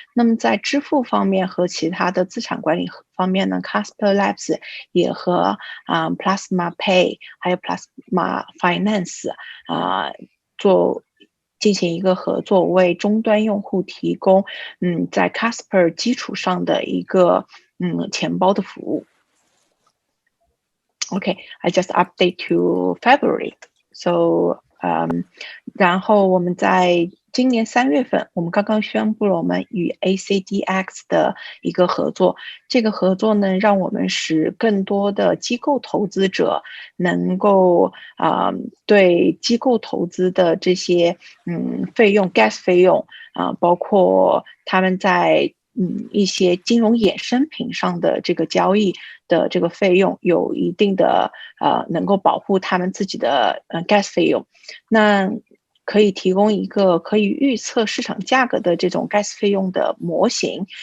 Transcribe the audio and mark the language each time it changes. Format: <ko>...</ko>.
<zh>那么在支付方面和其他的资产管理方面呢， Casper Labs 也和Plasma Pay 还有 Plasma Finance 进行一个合作，为终端用户提供在 Casper 基础上的一个钱包的服务。</zh> <en>Okay, I just update to February.</en> <zh>So, 然后我们在今年3月份，我们刚刚宣布了我们与 ACDX 的一个合作。这个合作呢，让我们使更多的机构投资者能够对机构投资的这些费用 gas 费用包括他们在一些金融衍生品上的这个交易的这个费用有一定的能够保护他们自己的gas 费用，那可以提供一个可以预测市场价格的这种 gas 费用的模型。</zh>